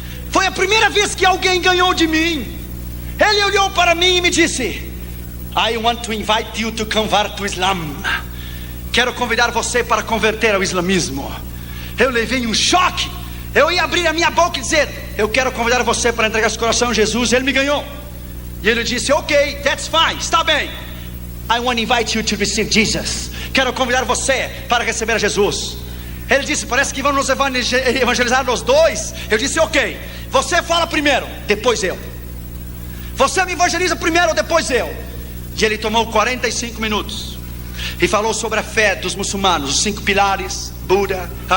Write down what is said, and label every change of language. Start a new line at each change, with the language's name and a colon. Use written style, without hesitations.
Portuguese: Foi a primeira vez que alguém ganhou de mim. Ele olhou para mim e me disse:
English: I want to invite you to convert to Islam.
Portuguese: Quero convidar você para converter ao islamismo. Eu levei um choque. Eu ia abrir a minha boca e dizer: eu quero convidar você para entregar seu coração a Jesus. Ele me ganhou. E ele disse: ok,
English: that's fine,
Portuguese: está bem.
English: I want to invite you to receive Jesus.
Portuguese: Quero convidar você para receber a Jesus. Ele disse: parece que vão nos evangelizar os dois. Eu disse: ok, você fala primeiro, depois eu. Você me evangeliza primeiro, depois eu. E ele tomou 45 minutos e falou sobre a fé dos muçulmanos, os 5 pilares, Buda.